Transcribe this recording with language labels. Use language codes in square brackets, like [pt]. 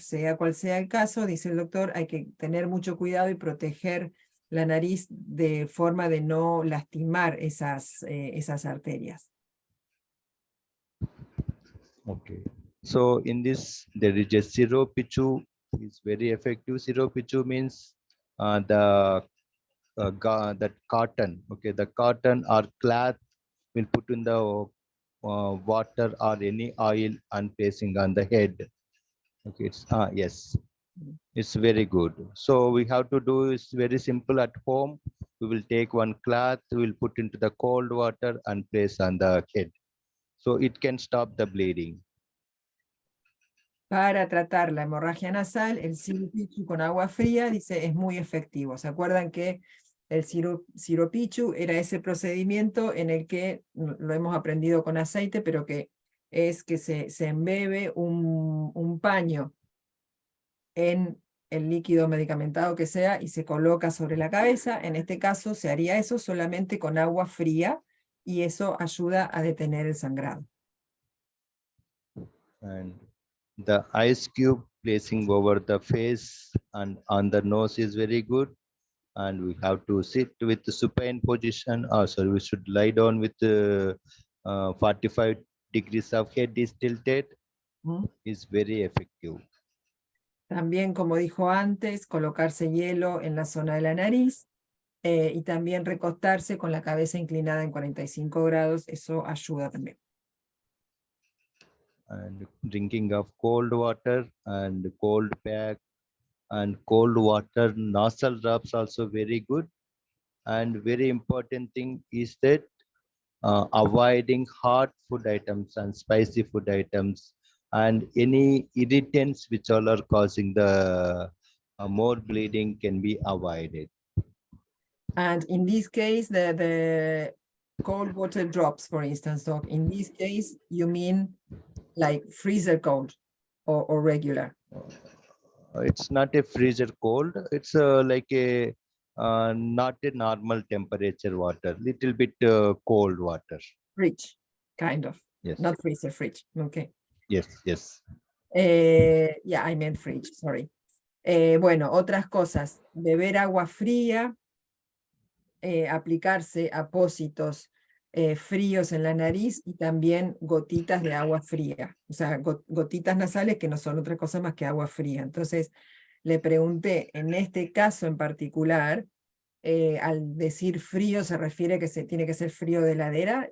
[es] Sea cual sea el caso, dice el doctor, hay que tener mucho cuidado y proteger la nariz de forma de no lastimar esas arterias. [en] Okay. So in this, there is a Siropichu is very effective. Siropichu means that cotton. Okay, the cotton or cloth will put in the water or any oil and placing on the head. Okay, it's yes, it's very good. So we have to do is very simple at home. We will take one cloth, we will put into the cold water and place on the head. So it can stop the bleeding. [es] Para tratar la hemorragia nasal, el siropichu con agua fría, dice, es muy efectivo. ¿Se acuerdan que el siropichu era ese procedimiento en el que lo hemos aprendido con aceite, pero que es que se embebe un paño en el líquido medicamentado que sea y se coloca sobre la cabeza? En este caso se haría eso solamente con agua fría, y eso ayuda a detener el sangrado. [en] And the ice cube placing over the face and on the nose is very good. And we have to sit with the supine position. Also, we should lie down with 45 degrees of head is tilted. Is very effective. También, como dijo antes, colocarse hielo en la zona de la nariz, y también recostarse con la cabeza inclinada en 45 grados, eso ayuda también. And drinking of cold water and cold pack and cold water nasal drops also very good. And very important thing is that avoiding hot food items and spicy food items and any irritants which all are causing the more bleeding can be avoided. And in this case, the cold water drops, for instance, Doc, in this case, you mean like freezer cold or regular? It's not a freezer cold. It's like a not a normal temperature water, little bit cold water. Fridge, kind of. Yes. Not freezer, fridge. Okay. Yes, yes. Yeah, I meant fridge, sorry. [es] Bueno, otras cosas. Beber agua fría, aplicarse apósitos fríos en la nariz y también gotitas de agua fría. O sea, gotitas nasales que no son otra cosa más que agua fría. Entonces, le pregunté, en este caso en particular, al decir frío, ¿se refiere a que tiene que ser frío de heladera?